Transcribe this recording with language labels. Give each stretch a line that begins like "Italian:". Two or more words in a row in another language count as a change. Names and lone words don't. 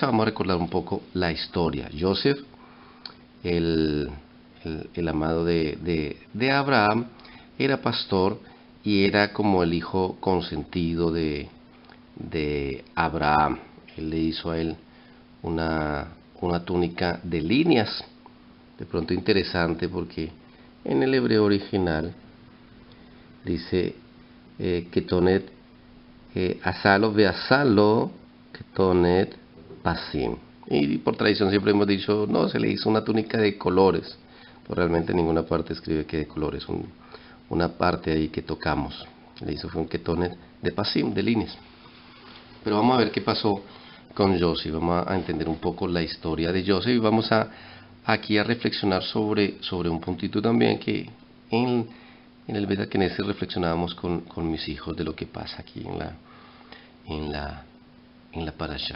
Spanish: Vamos a recordar un poco la historia. Yosef, el amado de Abraham, era pastor y era como el hijo consentido de Abraham. Él le hizo a él una túnica de líneas, de pronto interesante, porque en el hebreo original dice
Hebrew: כתונת עשה לו ועשה לו כתונת פסים.
Spanish: Y por tradición siempre hemos dicho, no, se le hizo una túnica de colores, pero realmente en ninguna parte escribe que de colores, una parte ahí que tocamos. Le hizo fue un Ketonet de pasim, de líneas. Pero vamos a ver qué pasó con Joseph. Vamos a entender un poco la historia de Joseph y vamos aquí a reflexionar sobre un puntito también que en el
Hebrew: בית כנסת
Spanish: reflexionábamos con mis hijos de lo que pasa aquí en la parasha.